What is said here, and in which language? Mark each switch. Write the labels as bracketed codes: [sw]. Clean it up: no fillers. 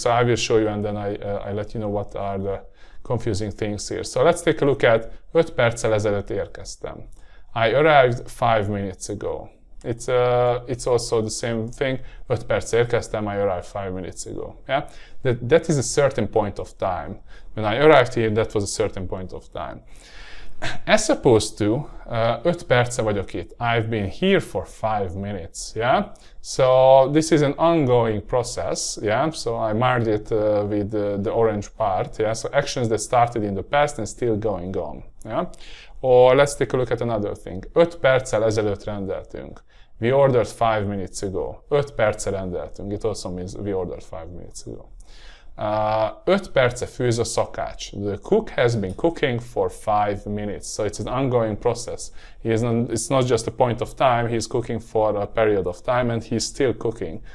[en] So I will show you and then I let you know what are the confusing things here. So let's take a look at [hu] 5 perccel ezelőtt érkeztem. [en] I arrived 5 minutes ago. It's also the same thing. [hu] 5 perc érkeztem, [en] I arrived 5 minutes ago. Yeah? That is a certain point of time. When I arrived here, that was a certain point of time. As opposed to [hu] 5 perce vagyok itt. [en] I've been here for 5 minutes. Yeah? So this is an ongoing process. Yeah? So I marked it with the orange part. Yeah? So actions that started in the past and still going on. Yeah? Or let's take a look at another thing. [hu] 5 perccel ezelőtt rendeltünk. [en] We ordered 5 minutes ago. [hu] 5 perce rendeltünk. [en] It also means we ordered 5 minutes ago. [hu] 5 perce főz a szakács. [en] The cook has been cooking for 5 minutes. So it's an ongoing process. It's not just a point of time. He's cooking for a period of time and he's still cooking.